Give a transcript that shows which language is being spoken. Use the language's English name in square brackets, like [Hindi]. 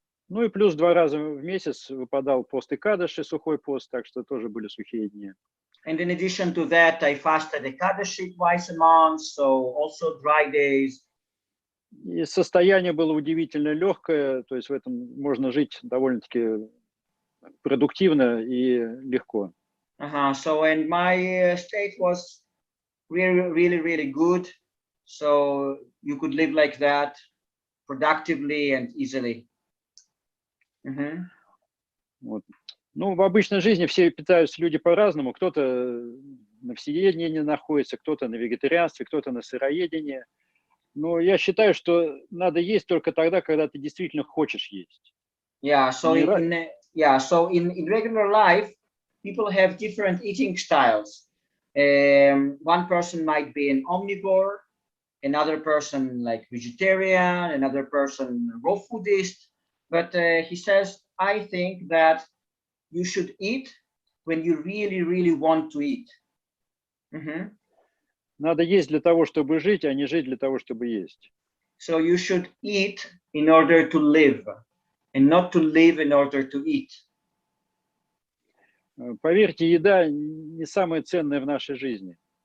[Russian] Ну и плюс 2 раза в месяц выпадал пост Экадаши, сухой пост, так что тоже были сухие дни. [English] And in addition to that, I fasted Ekadashi twice a month, so also dry days. [Russian] И состояние было удивительно легкое, то есть в этом можно жить довольно-таки продуктивно и легко. [English] So and my state was really good, so you could live like that productively and easily. [Russian] Вот. Ну, в обычной жизни все питаются люди по-разному. Кто-то на всеедении находится, кто-то на вегетарианстве, кто-то на сыроедении. Но я считаю, что надо есть только тогда, когда ты действительно хочешь есть. [English] So in regular life, people have different eating styles. One person might be an omnivore, another person like vegetarian, another person raw foodist. But he says, I think that you should eat when you really want to eat. [Russian] Надо есть для того, чтобы жить, а не жить для того, чтобы есть. [English] So you should eat in order to live, and not to live in order to eat. [Russian] Поверьте, еда не самое ценное в нашей жизни.